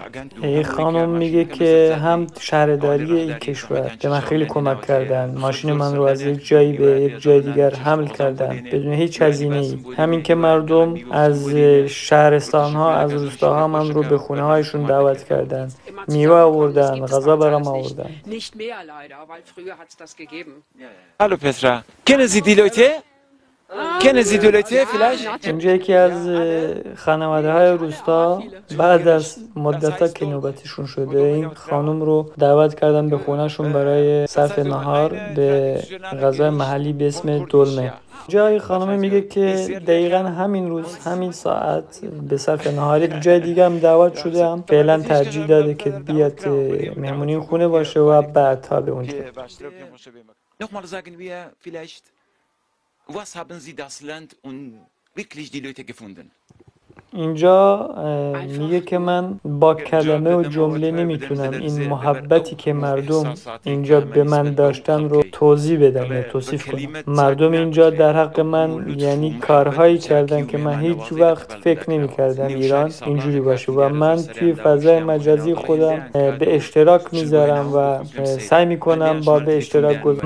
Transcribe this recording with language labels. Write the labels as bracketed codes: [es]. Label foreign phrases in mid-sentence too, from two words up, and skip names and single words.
[fa] این خانم میگه که هم شهرداری این کشور به من خیلی کمک کردن، ماشین من رو از یک جایی به یک جای دیگر حمل کردن بدون هیچ هزینه‌ای. همین که مردم از شهرستان ها، از روستاها من رو به خونه هایشون دعوت کردن، میوه آوردن، غذا برام آوردن. [de] Hallo Petra, kennen Sie die Leute? Kennen Sie die Leute vielleicht? [fa] اینجا یکی از خانواده های روستا بعد از مدت که نوبتشون شده این خانم رو دعوت کردن به خونهشون برای صرف نهار به غذای محلی به اسم دلمه. جای خانم میگه که دقیقا همین روز همین ساعت به صرف نهار یک جای دیگه هم دعوت شده، هم فعلا ترجیح داده که بیاد مهمونی خونه باشه و بعدها به اونجا. [de] Nochmal sagen wir vielleicht, was haben Sie das Land und wirklich die Leute gefunden? [fa] اینجا میگه که من با کلمه و جمله نمیتونم این محبتی که مردم اینجا به من داشتن رو توضیح بدم یا توصیف کنم. مردم اینجا در حق من یعنی کارهایی کردن که من هیچ وقت فکر نمیکردم ایران اینجوری باشه و من توی فضای مجازی خودم به اشتراک میذارم و سعی میکنم با به اشتراک گذارم.